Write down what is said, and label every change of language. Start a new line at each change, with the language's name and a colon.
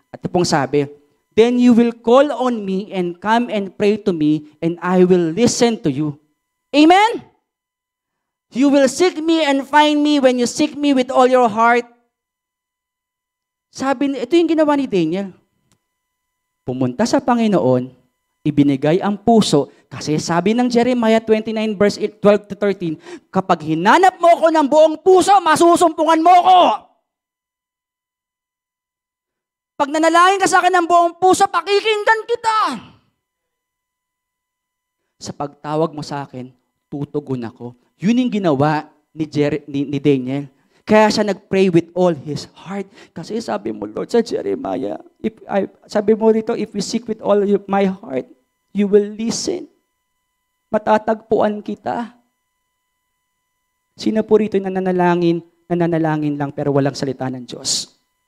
Filipino: At ito pong sabi,
English: then you will call on me and come and pray to me, and I will listen to you. Amen? You will seek me and find me when you seek me with all your heart.
Filipino: ito yung ginawa ni Daniel. Pumunta sa Panginoon, ibinigay ang puso, kasi sabi ng Jeremiah 29 verse 12 to 13, kapag hinanap mo ko ng buong puso, masusumpungan mo ko. Pag nanalangin ka sa akin ng buong puso, pakikinggan kita. Sa pagtawag mo sa akin, tutugon ako. Yun yung ginawa ni Daniel. Kaya siya nag-pray
English: with all his heart.
Filipino: Kasi sabi mo,
English: Lord, sa Jeremiah,
Filipino: sabi mo rito,
English: if we seek with all my heart, you will listen.
Filipino: Matatagpuan kita. Sino po rito nananalangin lang pero walang salita ng Diyos?